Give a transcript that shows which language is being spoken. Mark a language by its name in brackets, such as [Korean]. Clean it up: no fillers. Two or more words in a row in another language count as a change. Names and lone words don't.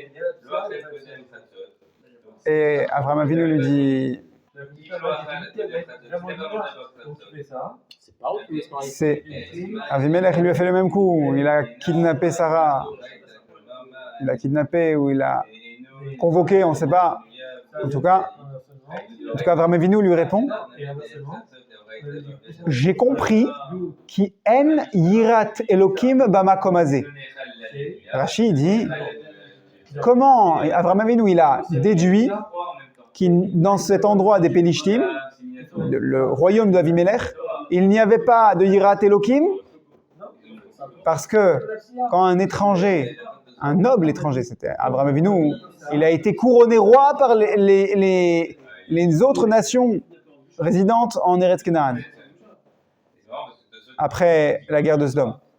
[French] Et Avraham Avinu lui dit, Avimelech lui a fait le même coup, il a kidnappé Sarah, il a kidnappé ou il a convoqué, on ne sait pas. En tout cas, Avraham Avinu lui répond, j'ai compris qui en [Hebrew] יראת אלוקים במקום הזה. [French] Rashi dit, comment Avraham Avinu il a déduit que dans cet endroit des Pelishtim, le royaume d'Avimelech, il n'y avait pas de [Hebrew] יראת אלוקים, [French] parce que quand un étranger, un noble étranger, c'était Avraham Avinu, il a été couronné roi par les autres nations résidentes en Eretz Canaan, après la guerre de Sodome.